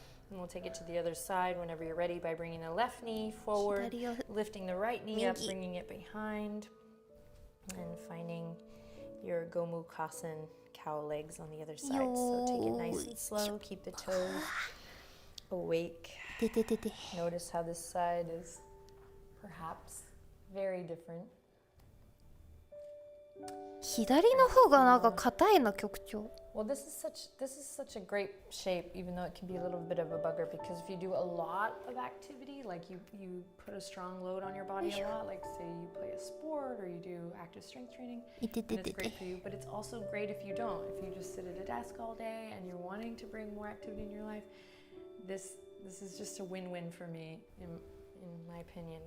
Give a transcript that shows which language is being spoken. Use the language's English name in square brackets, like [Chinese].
[English] And we'll take it to the other side whenever you're ready by bringing the left knee forward, lifting the right knee up, bringing it behind, and finding your Gomukasan cow legs on the other side. So take it nice and slow. Keep the toes awake. Notice how this side is perhaps very different. [Japanese] 左の方がなんか硬いな、局長。 [English] Well, this is such a great shape, even though it can be a little bit of a bugger, because if you do a lot of activity, like you put a strong load on your body a lot, like say you play a sport or you do active strength training, then it's great for you. But it's also great if you don't. If you just sit at a desk all day and you're wanting to bring more activity in your life, this is just a win-win for me, in my opinion.